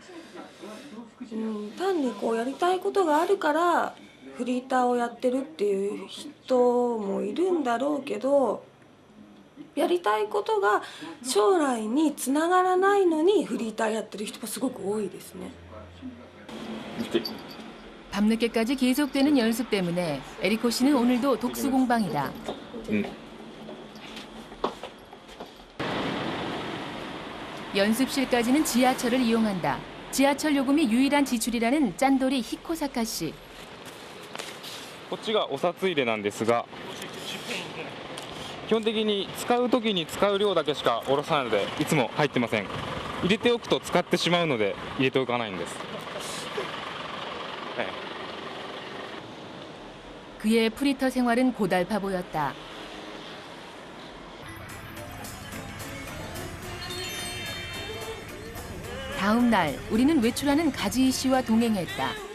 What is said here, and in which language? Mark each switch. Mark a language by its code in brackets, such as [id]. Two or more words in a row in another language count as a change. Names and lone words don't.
[ja] 単にこうやりたいことがあるからフリーターをやってるっていう人もいるんだろうけどやりたいことが将来につながらないのにフリーターやってる人もすごく多いですね。 [ko] 밤늦게까지 계속되는 연습 때문에 에리코 씨는 오늘도 독수 공방이다. 연습실까지는 지하철을 이용한다. 지하철 요금이 유일한 지출이라는 짠돌이 히코사카 씨. [ja] こっちがお札入れなんですが、基本的に使う時に使う量だけしか下ろさないのでいつも入ってません。入れておくと使ってしまうので入れておかないんです。 [ko] 그의 프리터 생활은 고달파 보였다. 다음 날 우리는 외출하는 가지희 씨와 동행했다.